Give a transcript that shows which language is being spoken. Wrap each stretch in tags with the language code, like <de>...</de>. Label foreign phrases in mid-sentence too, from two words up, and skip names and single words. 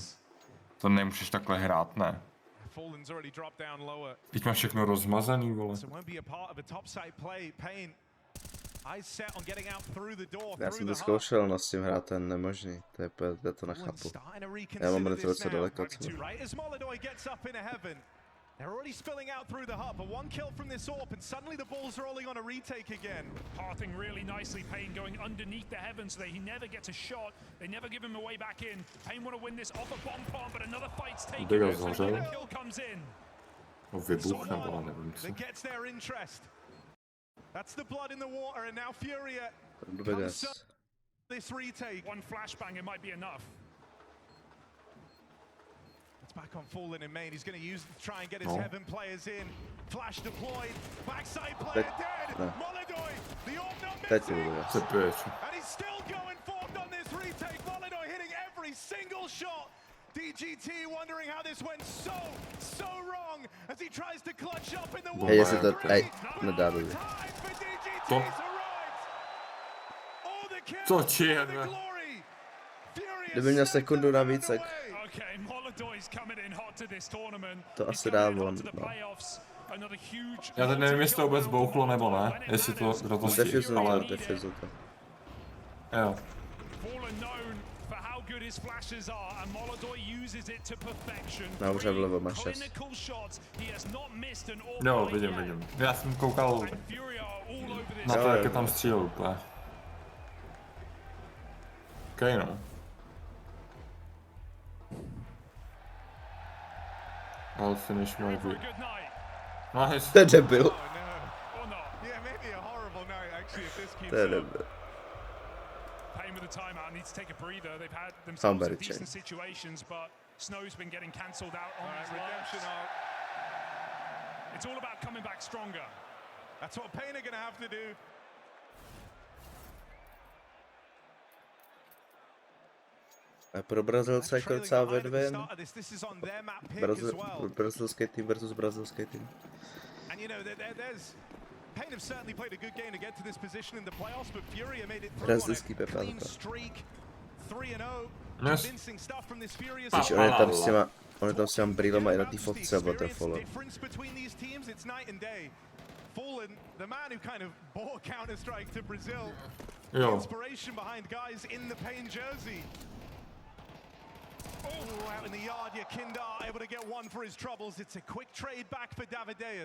<cs>To nemůžeš takhle hrát, ne? Teď máš všechno rozmazaný, vole. Já jsem to zkoušel, no s tím hrát ten nemožný, to je to nechápu. Já mám velice daleko od sebe.</cs> <en>They're already spilling out through the hub. A one kill from this AWP, and suddenly the ball's rolling on a retake again. Pathing really nicely, Pain going underneath the heavens so that he never gets a shot. They never give him a way back in. Pain want to win this off a bomb, but another fight's taken. The kill comes in.</en> <cs>Vybuchne, ale nevím co.</cs> <en>That gets their interest. That's the blood in the water, and now Furia comes this retake. One flashbang, it might be enough. Back on Fallen in main, he's going to use it to try and get his heaven players in. Flash deployed, backside player dead. Molodoy, the AWP not missing. And he's still going forward on this retake. Molodoy hitting every single shot. DGT wondering how this went so wrong as he tries to clutch up in the wall.</en> <cs>Hey, jestli to nedává. Co či? Kdyby měl sekundu navíc, tak to asi dávám. No. Já teď nevím, jestli to vůbec bouchlo nebo ne, jestli to, kdo to stihl, ale defuzu to. Jo. No, už vlevo má 6. Jo, vidím. Já jsem koukal na to, jak je tam střílel úplně. Okej, no.</cs> <en>I'll finish my video.</en> <cs>Nice. To je debil. To je debil.</cs> <en>With the timeout, needs to take a breather. They've had themselves in decent situations, but Snow's been getting cancelled out on his redemption arc. It's all about coming back stronger. That's what Payne are going to have to do.</en> <cs>A pro Brazilce jako docela win-win. Brazilský tým versus brazilský tým.</cs> <en>And you know, there's Payne have certainly played a good game to get to this position in the playoffs, but Furia made it through on a clean streak. 3-0. Convincing stuff from this Furia side.</en> <cs>On je tam s těma brýlema i na té fotce, nebo ten follow.</cs> <en>Fallen, the man who kind of brought Counter-Strike to Brazil.</en> <cs>Jo.</cs> <en>Inspiration behind guys in the Payne jersey. Oh, out in the yard, Yakindar able to get one for his troubles. It's a quick trade back for Davideus.</en>